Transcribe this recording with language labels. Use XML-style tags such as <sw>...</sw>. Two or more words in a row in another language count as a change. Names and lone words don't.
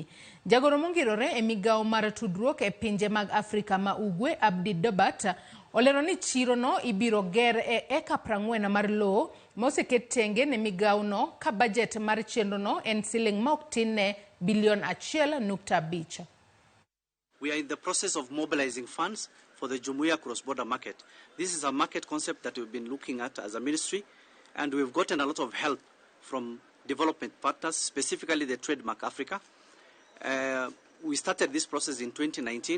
<luo>Jagoro mongirore e migao mar tudruok e pinje mag Afrika ma Ugwe Abdi Dobat olero ni chiro no ibiro ger e eka 40 mar lowo moseket tenge ne migao no ka budget mar chenro no en siling ma ok tin ne bilion 1.5.</luo> <en>We are in the process of mobilizing funds for the Jumuiya cross-border market. This is a market concept that we've been looking at as a ministry, and we've gotten a lot of help from development partners, specifically the Trademark Africa. We started this process in 2019.</en>